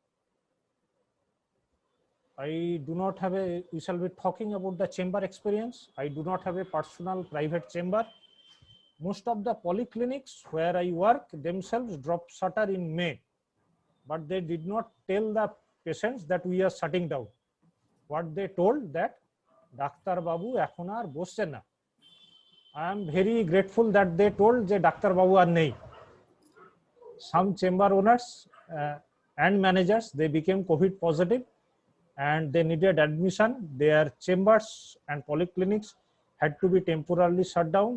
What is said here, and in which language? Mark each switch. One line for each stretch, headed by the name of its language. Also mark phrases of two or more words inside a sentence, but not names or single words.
English: I do not have a, we shall be talking about the chamber experience. I do not have a personal private chamber. Most of the polyclinics where I work themselves dropped shutter in May, but they did not tell the patients that we are shutting down. What they told that,
Bangla: Dr. Babu এখন আর বসছে না.
English: I am very grateful that they told je Dr.
Bangla: Babu আর নেই.
English: Some chamber owners and managers, they became COVID positive and they needed admission. Their chambers and polyclinics had to be temporarily shut down.